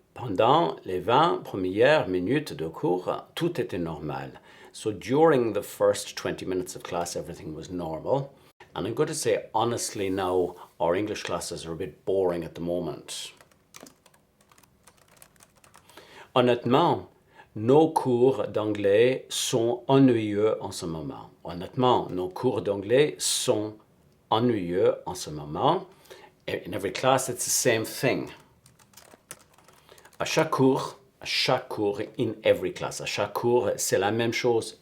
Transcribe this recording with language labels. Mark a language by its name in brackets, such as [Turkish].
[French] Pendant les 20 premières minutes de cours, tout était normal. [English] So during the first 20 minutes of class, everything was normal. And I'm going to say, honestly now, our English classes are a bit boring at the moment. [French] Honnêtement, nos cours d'anglais sont ennuyeux en ce moment. Honnêtement, nos cours d'anglais sont ennuyeux en ce moment. [English] In every class, it's the same thing. [French] À chaque cours, [English] in every class. [French] À chaque cours, c'est la même chose.